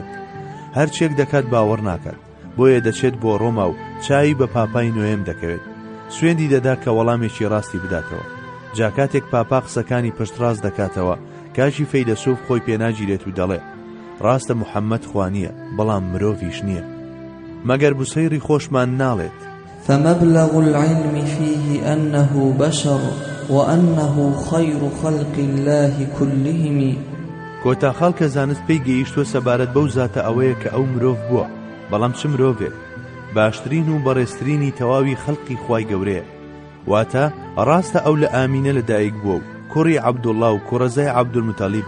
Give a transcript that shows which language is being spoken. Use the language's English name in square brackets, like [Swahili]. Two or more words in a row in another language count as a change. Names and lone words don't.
[Central Kurdish] هەرچێک دەکات باوەڕ ناکات، بۆیە دەچێت بۆ ڕۆما و چاوی بە پاپای نوێم دەکەوێت، سوێندی دەدا کە وەڵامێکی ڕاستی بداتەوە. جاکاتێک پاپا قسەکانی پشتڕاست دەکاتەوە کاژی فەیلسوف خۆی پێناگیرێت و دەڵێ ڕاستە محەممەد خوانیە بەڵام مرۆڤیش نییە، مەگەر بوسەیری خۆشمان ناڵێت. [Arabic] فمبلغ العلم فيه أنه بشر وأنه خير خلق الله كلهم. [Central Kurdish] کۆتا خەڵکە زانست پێی گەیشتووە سەبارەت بەو زاتە ئەوەیە کە ئەو مرۆڤ بووە، بەڵام چ مرۆڤێک؟ باشترین و بەڕێزترینی تەواوی خەڵقی خوای گەورەیە. واتە ڕاستە ئەو لە ئامینە لەدایک بووە و کوڕی عەبدوڵڵا و کوڕەزای عەبدولموتەلیبە.